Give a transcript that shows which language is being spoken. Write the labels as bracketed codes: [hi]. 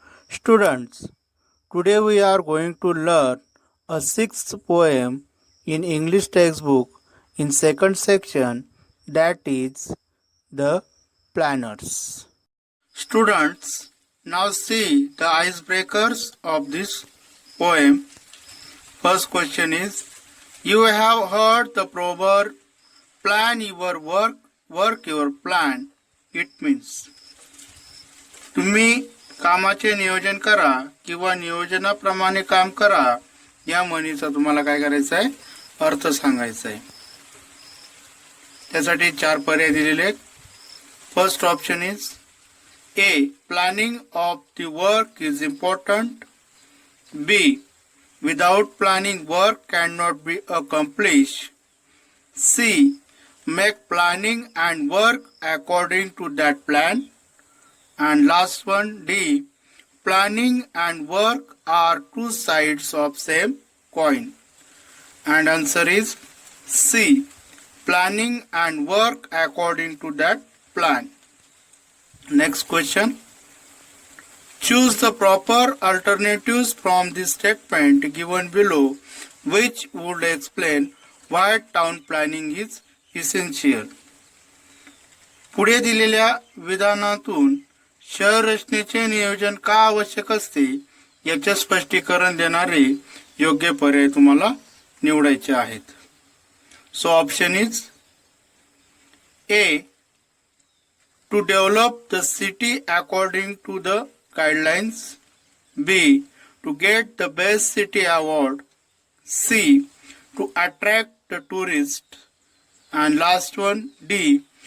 [en] Students, today we are going to learn a sixth poem in English textbook in second section, that is the planners. Students, now see the icebreakers of this poem. First question is, you have heard the proverb, plan your work, work your plan. It means, [mr] तुम्ही कामाचे नियोजन करा किंवा नियोजनाप्रमाणे काम करा या म्हणीचा तुम्हाला काय करायचं आहे, अर्थ सांगायचा आहे. त्यासाठी चार पर्याय दिलेले आहेत. [en] First option is A. Planning of the work is important. B. Without planning, work cannot be accomplished. C. Make planning and work according to that plan. And last one, D. Planning and work are two sides of same coin. And answer is C. Planning and work according to that plan. Next question. Choose the proper alternatives from the statement given below, which would explain why town planning is essential. [mr] पुढे दिलेल्या विधानातून शहर रचनेचे नियोजन का आवश्यक असते याचे स्पष्टीकरण देणारे योग्य पर्याय तुम्हाला निवडायचे आहेत. [en] So option is A. To develop the city according to the guidelines. B. To get the best city award. C. To attract the tourists. And last one, D.